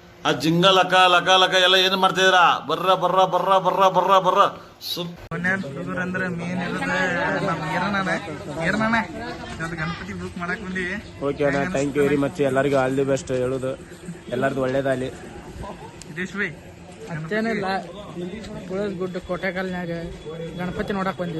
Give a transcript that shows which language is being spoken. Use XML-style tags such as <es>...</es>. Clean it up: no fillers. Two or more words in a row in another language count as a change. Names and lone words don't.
<kn>ಆ ಜಿಂಗ ಲಕ ಲಕ ಲಕ ಎಲ್ಲ ಏನ್ ಮಾಡ್ತಿದ್ರ? ಬರ್ರ ಬರ್ರ ಬರ್ರ ಬರ್ರ ಬರ್ರ ಬರ್ರ ಅಂದ್ರೆ ಮೇನ್ ಗಣಪತಿ ಬುಕ್ ಮಾಡಕ್ ಬಂದಿವಿ.</kn> <en>ಓಕೆ ಅಣ್ಣ, thank you very much.</en> <kn>ಎಲ್ಲರಿಗೂ</kn> <en>all the best</en> <kn>ಹೇಳುದು, ಎಲ್ಲರದು ಒಳ್ಳೇದಾಗಲಿ. ಇದೇಶ್ ಬೈ ಮತ್ತೇನಿಲ್ಲ, ಗುಡ್ಡ ಕೋಟೆಕಲ್ನ್ಯಾಗ ಗಣಪತಿ ನೋಡಕ್ ಬಂದಿವಿ.</kn>